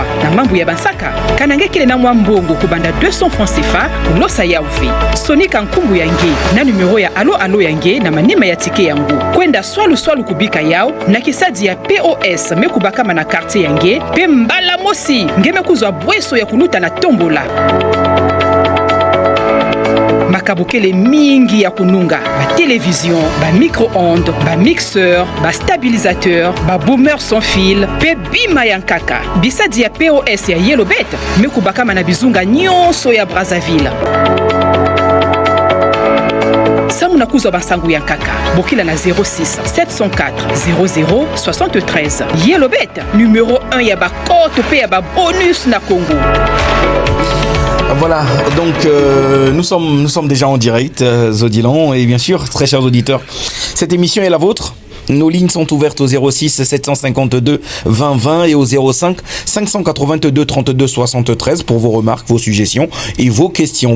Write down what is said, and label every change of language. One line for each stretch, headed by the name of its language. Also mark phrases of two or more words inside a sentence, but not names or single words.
Kituba (Democratic Republic of Congo): na mambu ya bansaka kanange kele na mwa mbongo kubanda 200 francs CFA kulosa ya uvi sonika nkumbu yange na numero ya alo yange na manima ya tike yangu kwenda swalo kubika yao na kisadi ya POS mekubakama na quartier yange pe mbala mosi ngeme kuzwa bweso ya kuluta na tombola makabukele mingi ya kununga ba télévision, ba micro-ondes, ba mixeur, ba stabilisateur, ba boomer
French: sans fil,
Kituba (Democratic Republic of Congo): pe bima yankaka. Bisadi ya POS ya Yellowbet, mekubakama na bizunga nyonso ya Brazzaville. Samuna kuzwa basangu yankaka, bokila na 06 704 00 73. Yellowbet, numéro 1 ya ba kote pe ya ba bonus na Congo.
French: Voilà, donc nous sommes déjà en direct, Zodilan, et bien sûr, très chers auditeurs, cette émission est la vôtre. Nos lignes sont ouvertes au 06 752 20 20 et au 05 582 32 73 pour vos remarques, vos suggestions et vos questions.